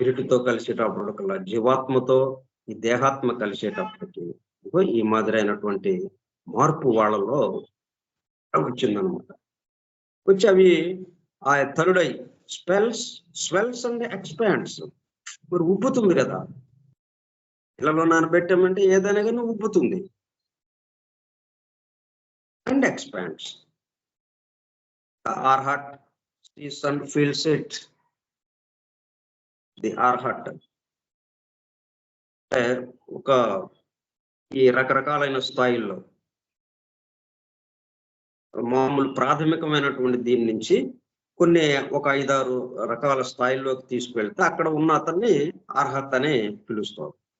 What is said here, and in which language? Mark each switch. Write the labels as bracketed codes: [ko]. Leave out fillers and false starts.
[te] తో కలిసేటప్పటికల్లా, జీవాత్మతో ఈ దేహాత్మ కలిసేటప్పటికి ఈ మాదిరైనటువంటి మార్పు వాళ్ళలో వచ్చిందనమాట. వచ్చి అవి ఆ [en] Third eye swells and expands. [te] మరి ఉబ్బుతుంది కదా, ఇళ్లలో నానబెట్టామంటే ఏదైనా కానీ ఉబ్బుతుంది. [en] And expands. The arhat sees and feels it. [te] The arhat ఒక ఈ రకరకాలైన స్థాయిల్లో మామూలు ప్రాథమికమైనటువంటి దీని నుంచి కొన్ని ఒక 5-6 రకాల స్థాయిల్లోకి తీసుకువెళ్తే అక్కడ ఉన్న అతన్ని అర్హత్ అని పిలుస్తారు.